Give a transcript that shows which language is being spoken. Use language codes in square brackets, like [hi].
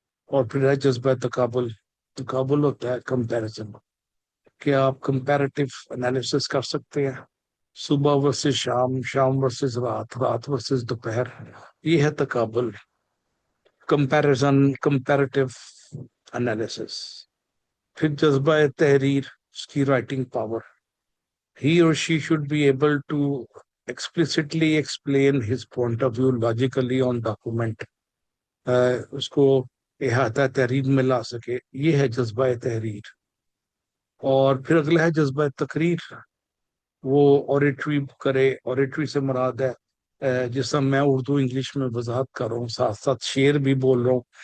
[ur] اور پھر ہے جذبہ تقابل. تقابل ہوتا ہے کمپیریزن, کہ آپ کمپیریٹیو انالیسس کر سکتے ہیں, صبح ورسز شام, شام ورسز رات, رات ورسز دوپہر. یہ ہے تقابل, کمپیریزن, کمپیریٹیو انالیسس. پھر جذبہ تحریر, اس کی writing power. [en] He or she should be able to explicitly explain his point of view logically on document. [ur] اس کو احاطہ تحریر میں لا سکے. یہ ہے جذبہ تحریر. اور پھر اگلا ہے جذبہ تقریر. وہ اوریٹری کرے. اوریٹری سے مراد ہے جس طرح میں اردو انگلش میں وضاحت کر رہا ہوں ساتھ ساتھ شعر بھی بول رہا ہوں.